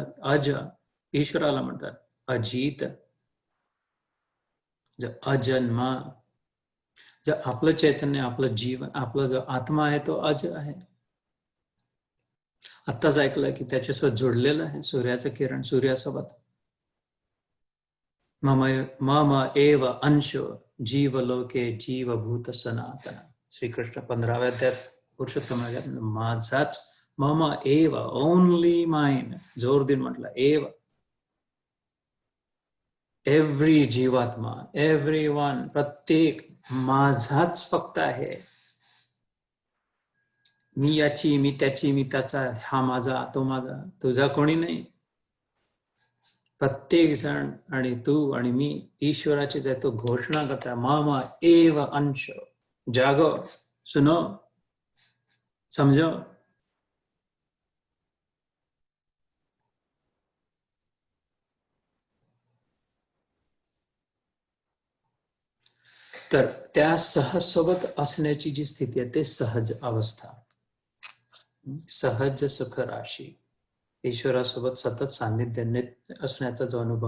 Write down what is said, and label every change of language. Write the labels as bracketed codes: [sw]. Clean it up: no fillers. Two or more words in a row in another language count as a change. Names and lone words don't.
[mr] अज ईश्वराला म्हणतात अजित, अजन्मा. जर आपलं चैतन्य, आपलं जीवन, आपला जो आत्मा आहे तो अज आहे. आत्ताच ऐकलं की त्याच्यासोबत जोडलेलं आहे सूर्याचं किरण, सूर्यासोबत. [sa] मम एव अंशो जीवलोके जीवभूत सनातन. [mr] श्रीकृष्ण 15व्या अध्यायात पुरुषोत्तम माझाच, [sa] मम एव, [en] only mine, [mr] जोर दिन म्हटलं एव. एव्हरी जीवात्मा, [en] every one, [mr] प्रत्येक माझाच फक्त आहे. मी याची, मी त्याची, मी त्याचा, हा माझा, तो माझा, तुझा कोणी नाही. प्रत्येक जण आणि तू आणि मी ईश्वराचीच आहे. तो घोषणा करता [sa] मम एव अंश. [hi] जागो, सुनो, समजो. [mr] तर त्या सहज सोबत असण्याची जी स्थिती आहे ते सहज अवस्था, सहज सुख राशी, ईश्वरासोबत सतत सान्निध्य नित्य असण्याचा जो अनुभव.